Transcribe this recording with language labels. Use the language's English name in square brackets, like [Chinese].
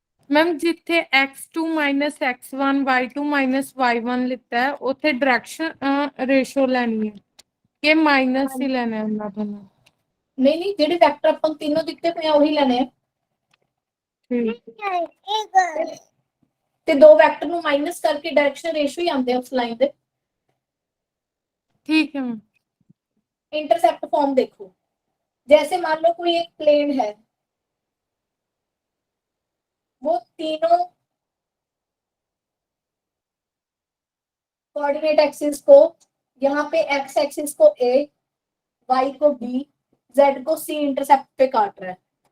[Hindi] Ma'am जिथे x2 minus x1 y2 minus y1 लिखता है उथे डायरेक्शन रेशो लेनी है कि माइनस ही लेना है उन्होंने दोनों। [Punjabi] नहीं नहीं, ਜਿਹੜੇ ਵੈਕਟਰ ਆਪਾਂ ਨੂੰ तीनों दिखते पे ਉਹੀ ਲੈਣੇ ਆ। [Hindi] ठीक [Punjabi] ਤੇ ਦੋ ਵੈਕਟਰ ਨੂੰ ਮਾਈਨਸ ਕਰਕੇ ਡਾਇਰੈਕਸ਼ਨ ਰੇਸ਼ੋ ਹੀ ਆਉਂਦੇ ਆ ਉਸ ਲਾਈਨ ਦੇ। [Hindi] ठीक है मैम। इंटरसेप्ट फॉर्म देखो, जैसे मान लो कोई एक प्लेन है, वो तीनों कोऑर्डिनेट एक्सिस को, यहाँ पे एक्स एक्सिस को ए, वाई को बी, जेड को सी इंटरसेप्ट पे काट रहा है।